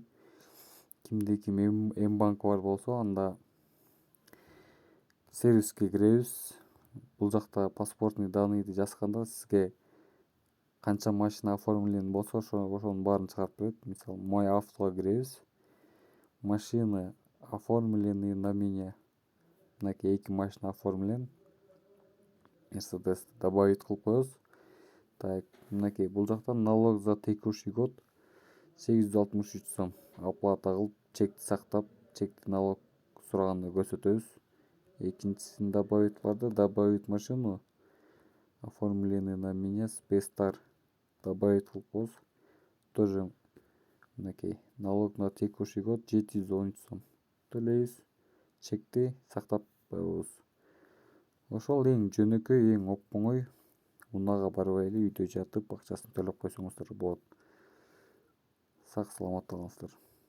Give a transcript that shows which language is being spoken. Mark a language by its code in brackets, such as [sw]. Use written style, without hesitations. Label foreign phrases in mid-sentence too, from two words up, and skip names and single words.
[ky] Кимде ким М банк бар болсо, анда сервиске киребиз. Бул жакта [ru] паспортный данныйды [ky] жазганда сизге канча машина оформлен болсо, ошонун баарын чыгарып берет. Мисалы, мой автога киребиз. [ru] Машины оформлены на меня. [ky] Мынакей 2 машина оформлен. Мерседес добавить кылып коебуз. [ru] Так, [ky] мынакей бул жакта [ru] налог за текущий год 863 сом. [ky] Оплата кылып, чекти сактап, чекти налог сураганда көрсөтөбүз. Экинчисин добавить барды. [ru] Добавить машину оформлены на меня спецтар. Добавить [ky] кылып коебуз. [ru] Тоже мынакей налог на текущий год 713 сом. [ky] Төлөйбүз. Чекти сактап коебуз. Ошол эң жөнөкөй, эң оңой. Унага барбай эле үйдө жатып акчасын төлөп койсоңуздар болот. Сак саламатта калыңыздар.